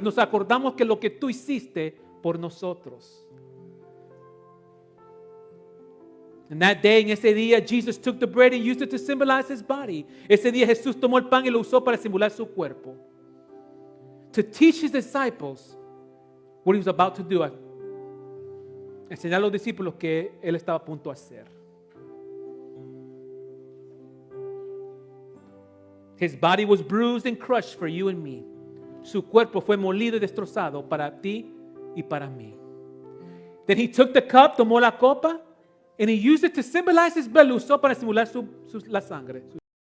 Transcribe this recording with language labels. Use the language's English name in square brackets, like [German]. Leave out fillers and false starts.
[Spanish] Nos acordamos que lo que tú hiciste por nosotros. [English] And that day, [Spanish] en ese día, [English] Jesus took the bread and used it to symbolize His body. [Spanish] Ese día Jesús tomó el pan y lo usó para simular su cuerpo. [English] To teach His disciples what he was about to do. [Spanish] Enseñar a los discípulos que él estaba a punto de hacer. [English] His body was bruised and crushed for you and me. [Spanish] Su cuerpo fue molido y destrozado para ti y para mí. [English] Then he took the cup, [Spanish] tomó la copa, [English] and he used it to symbolize his blood. [Spanish] Lo usó para simular la sangre.